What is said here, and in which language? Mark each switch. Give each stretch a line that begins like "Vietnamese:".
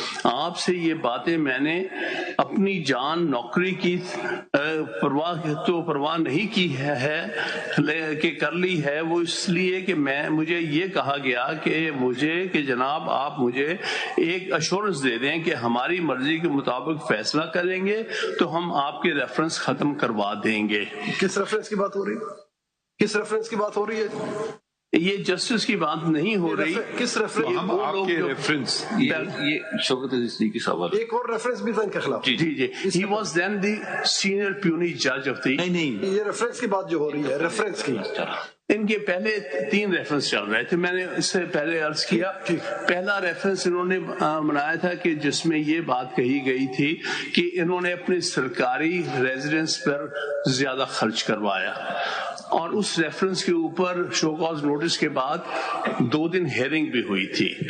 Urdu: آپ سے یہ باتیں میں نے اپنی جان نوکری کی پرواہ نہیں کی ہے کہ کر لی ہے، وہ اس لیے کہ مجھے یہ کہا گیا کہ جناب آپ مجھے ایک ایشورنس دے دیں کہ ہماری مرضی کے مطابق فیصلہ کریں گے تو ہم آپ کے ریفرنس ختم کروا دیں گے. کس ریفرنس کی بات ہو رہی ہے؟ یہ جسٹس کی بات نہیں ہو رہی. کس ریفرنس؟ یہ شوکت عزیز صدیقی صاحب ایک اور ریفرنس بھی تھا ان کے خلاف.
English: جی he was then the senior puny judge of the.
Urdu: نہیں یہ ریفرنس کی بات جو ہو رہی ہے، ریفرنس کی ان کے پہلے 3 ریفرنس چل رہے تھے. میں نے اس سے پہلے عرض کیا پہلا ریفرنس انہوں نے بنایا تھا کہ جس میں یہ بات کہی گئی تھی کہ انہوں نے اپنے سرکاری ریزیڈنس پر زیادہ خرچ کروایا، اور اس ریفرنس کے اوپر شو کاز نوٹس کے بعد 2 دن ہیئرنگ بھی ہوئی تھی.